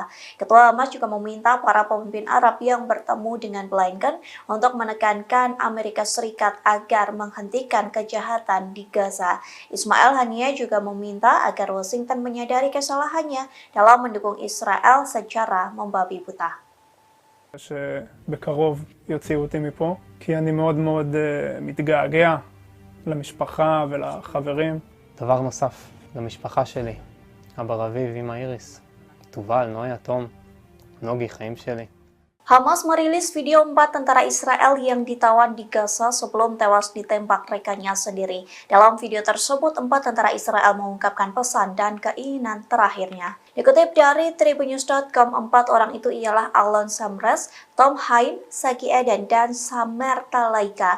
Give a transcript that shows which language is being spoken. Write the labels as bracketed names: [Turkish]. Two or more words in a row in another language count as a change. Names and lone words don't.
[Indonesian] Ketua Hamas juga meminta para pemimpin Arab yang bertemu dengan Blinken untuk menekankan Amerika Serikat agar menghentikan kejahatan di Gaza. Ismail Haniyeh juga meminta agar Washington menyadari kesalahannya dalam mendukung Israel secara membabi buta. [Hebrew] שבקרוב יוציאו אותי מפה, כי אני מאוד מאוד מתגעגע למשפחה ולחברים. דבר נוסף, למשפחה שלי, אבא רביב, אמא איריס. תובל, נויה, תום, נוגי, חיים שלי. [Indonesian] Hamas merilis video 4 tentara Israel yang ditawan di Gaza sebelum tewas ditembak rekannya sendiri. Dalam video tersebut, 4 tentara Israel mengungkapkan pesan dan keinginan terakhirnya. Dikutip dari Tribunnews.com, 4 orang itu ialah Alon Samres, Tom Haim, Saki Eden, dan Samer Talaika.